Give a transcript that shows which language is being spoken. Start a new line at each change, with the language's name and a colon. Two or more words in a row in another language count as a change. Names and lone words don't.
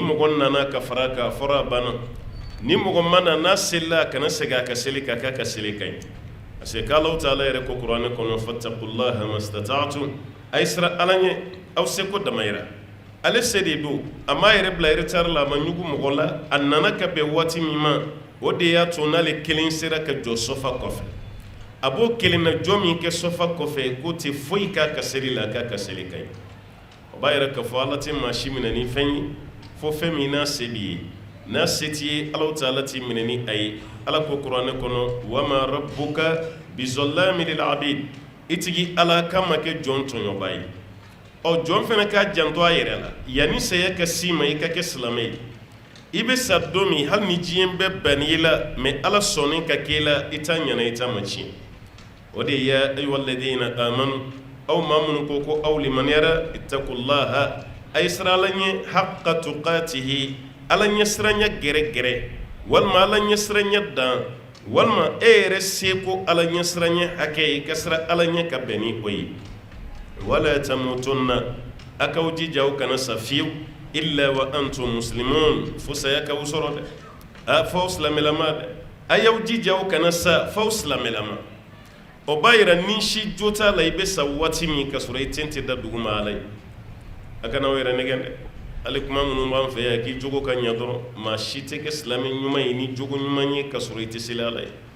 Bambara: mɔgɔ nana ka fara ka fɔra a banna ni mɔgɔ ma na n'a selila a kana segin a ka seli ka k'a ka seli ka ɲi
French: parce que
Bambara: k'Alahu Taala yɛrɛ ko kuranɛ kɔnɔ
Arabic: فاتقوا الله ما استطعتم
Bambara: a ye siran Ala ɲɛ aw seko damayira ale se de don a m'a yɛrɛ bila retard la a ma ɲugu mɔgɔ la a nana ka bɛn waati min ma o de y'a to n'ale kelen sera ka jɔ sɔfa kɔfɛ a b'o kelen na jɔ min kɛ sɔfa kɔfɛ k'o tɛ foyi k'a ka seli la k'a ka seli ka ɲi o b'a yɛrɛ k'a fɔ Ala tɛ maa si minɛ ni fɛn ye fo fɛn min n'a se b'i ye n'a se t'i ye Alahu Taala t'i minɛ ni a ye Ala ko kuranɛ kɔnɔ
Arabic: وما ربك بظلام للعبيد
Bambara: i tigi Ala k'a ma kɛ jɔn tɔɲɔba ye ɔ jɔn fana k'a janto a yɛrɛ la yanni saya ka s'i ma i ka kɛ silamɛ ye i bɛ sa don min hali ni diɲɛ bɛɛ bann'i la mɛ Ala sɔnnen ka k'e la i t'a ɲɛna i t'a ma tiɲɛ o de ye
Arabic: يا أيها الذين آمنوا
Bambara: aw maa minnu ko ko aw limaniyara ittaqullaha a ye siran Ala ɲɛ
Arabic: حق تقاته
Bambara: Ala ɲɛsiranya gɛrɛgɛrɛ walima Ala ɲɛsiranya dan walima e yɛrɛ seko Ala ɲɛsiranya hakɛ ye ka siran Ala ɲɛ ka bɛn ni o ye
Arabic: ولا تموتن
Bambara: a k'aw jija aw kana sa fiyewu
Arabic: إلا وأنتم مسلمون
Bambara: fo saya k'aw sɔrɔ dɛ f'aw silamɛlama dɛ a y'aw jija aw kana sa f'aw silamɛlama o b'a yira ni si jo t'a la i bɛ sa waati min ka sɔrɔ i ten tɛ da duguma Ala ye a kana aw yɛrɛ nɛgɛn dɛ ale kuma minnu b'an fɛ yan k'i jogo ka ɲɛ dɔrɔn maa si tɛ kɛ silamɛ ɲuman ye ni jogo ɲuman ye ka sɔrɔ i tɛ seli Ala ye